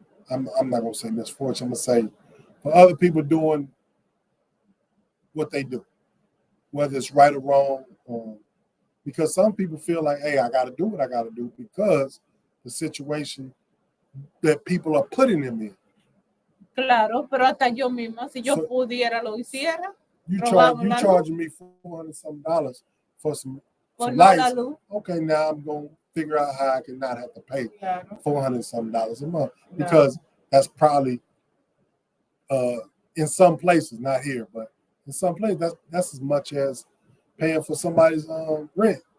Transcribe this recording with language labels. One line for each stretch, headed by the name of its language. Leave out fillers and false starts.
English: I'm not gonna say misfortune. I'm gonna say for other people doing what they do, whether it's right or wrong. Because some people feel like, hey, I got to do what I got to do because the situation that people are putting them in.
Spanish: Claro, pero hasta yo misma, si yo pudiera, lo hiciera.
English: You charging me $400 some for some lights. Okay, now I'm gonna figure out how I can not have to pay $400 some a month because that's probably in some places, not here, but in some places that's as much as paying for somebody's rent.